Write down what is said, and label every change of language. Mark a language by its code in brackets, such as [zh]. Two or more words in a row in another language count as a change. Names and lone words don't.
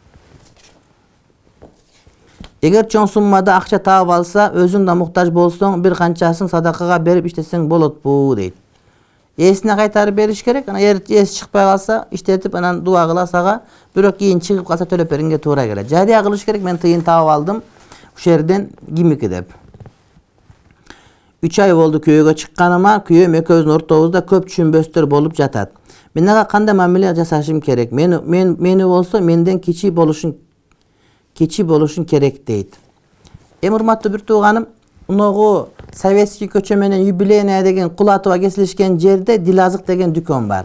[ky] Эгер чоң суммада акча таап алса, өзүң да муктаж болсоң, бир канчасын садакага берип иштесең болотпу дейт. Эсине кайтарып бериш керек. Анан эси чыкпай калса, иштетип анан дуа кыласыз ага. Бирок кийин чыгып калса төлөп беринге туура келет. Жарыя кылыш керек. Мен тыйын таап алдым. Ушул жерден кимики деп. 3 ай болду kүйөөгө чыкканыma, kүйөөм экөөбүздүн ортобузда көп түшүнбөстөр болуп жатат. Мен ага кандай мамиле жасашым керек? Мени болсо менден кичи болушун керек дейт. Урматтуу бир тууганым, уногу Советский көчө менен Юбилейная деген Кулатова кесилишкен жерде Дилазык деген дүкөн бар.